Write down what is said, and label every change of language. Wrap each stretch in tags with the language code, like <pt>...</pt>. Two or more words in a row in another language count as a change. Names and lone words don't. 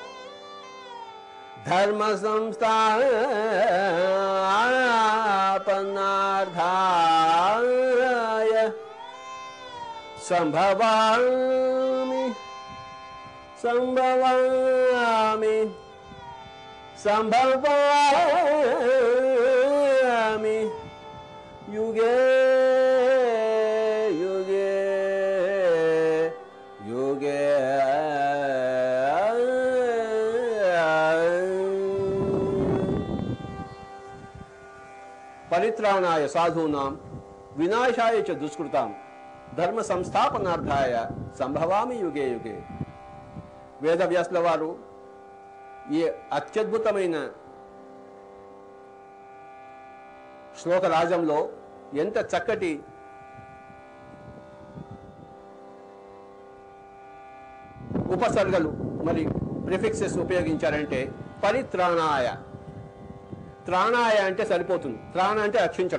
<sa>ధర్మ సంస్థాపనార్థాయ సంభవామి సంభవామి సంభవామి యుగే యుగే యుగే. పరిత్రాణాయ సాధూనాం, వినాశాయ చ దుష్కృతాం, ధర్మ సంస్థాపనార్థాయ సంభవామి యుగే యుగే.</sa> <te>వేదవ్యాసుల వారు ఈ అత్యద్భుతమైన శ్లోకరాజంలో ఎంత చక్కటి ఉపసర్గలు మరి ప్రిఫిక్సెస్ ఉపయోగించారంటే, పరిత్రాణాయ, త్రాణాయ అంటే సరిపోతుంది, త్రాణ అంటే రక్షించడం.</te>